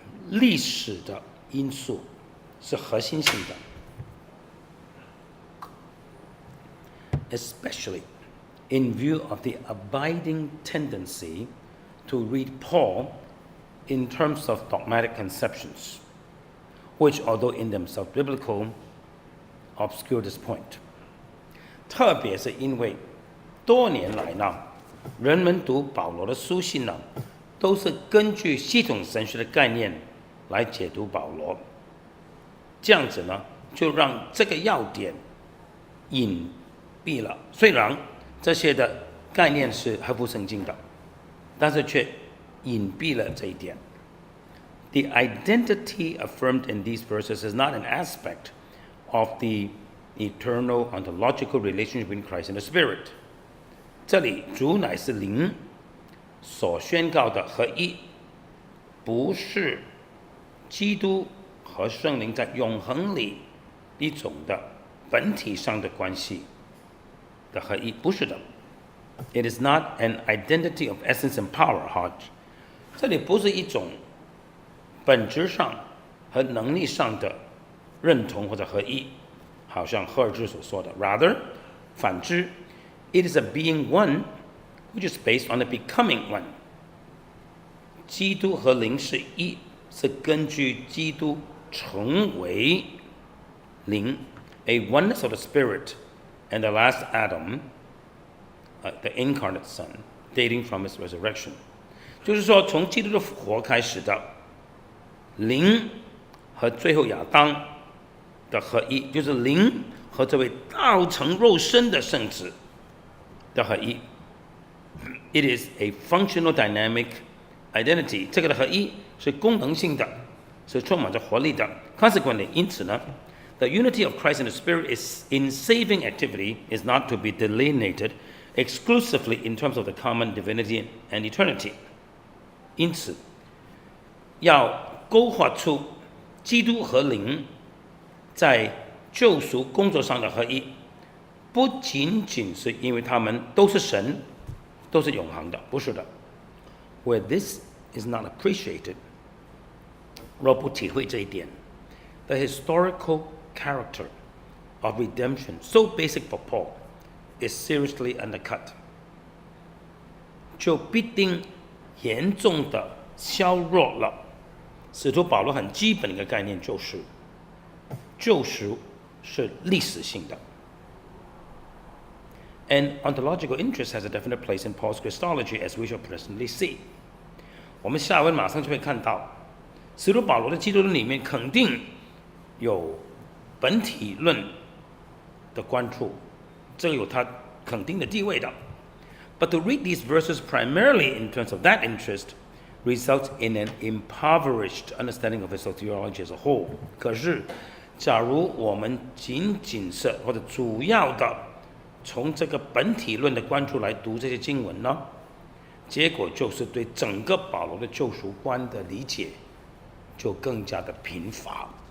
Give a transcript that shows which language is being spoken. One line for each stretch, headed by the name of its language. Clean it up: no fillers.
Chinese: 历史的因素是核心性的
English: ，especially in view of the abiding tendency to read Paul in terms of dogmatic conceptions, which, although in themselves biblical, obscure this point。
Chinese: 特别是因为多年来呢，人们读保罗的书信呢，都是根据系统神学的概念来解读保罗。这样子呢，就让这个要点隐蔽了。虽然这些的概念是合乎圣经的，但是却隐蔽了这一点。
English: The identity affirmed in these verses is not an aspect of the eternal ontological relationship between Christ and the Spirit.
Chinese: 这里主乃是灵所宣告的合一，不是基督和圣灵在永恒里一种的本体上的关系的合一，不是的。
English: It is not an identity of essence and power, Hodge.
Chinese: 这里不是一种本质上和能力上的认同或者合一，好像赫尔兹所说的。
English: Rather,
Chinese: 反之
English: ，it is a being one, which is based on the becoming one.
Chinese: 基督和灵是一，是根据基督成为灵
English: ，a oneness of the Spirit and the last Adam, the incarnate Son, dating from his resurrection.
Chinese: 就是说，从基督的复活开始的灵和最后亚当的合一，就是灵和这位道成肉身的圣子的合一。
English: It is a functional dynamic identity.
Chinese: 这个的合一是功能性的，是充满着活力的。
English: Consequently,
Chinese: 因此呢
English: ，the unity of Christ and the Spirit is in saving activity is not to be delineated exclusively in terms of the common divinity and eternity.
Chinese: 因此，要勾画出基督和灵在救赎工作上的合一，不仅仅是因为他们都是神，都是永恒的，不是的。
English: Where this is not appreciated,
Chinese: 若不体会这一点
English: ，the historical character of redemption, so basic for Paul, is seriously undercut.
Chinese: 就必定严重的削弱了使徒保罗很基本的一个概念，就是救赎是历史性的。
English: And ontological interest has a definite place in Paul's Christology, as we shall presently see.
Chinese: 我们下文马上就会看到，使徒保罗的基督论里面肯定有本体论的关注，这个有他肯定的地位的。
English: But to read these verses primarily in terms of that interest results in an impoverished understanding of his theology as a whole.
Chinese: 可是，假如我们仅仅是或者主要的从这个本体论的关注来读这些经文呢，结果就是对整个保罗的救赎观的理解就更加的贫乏。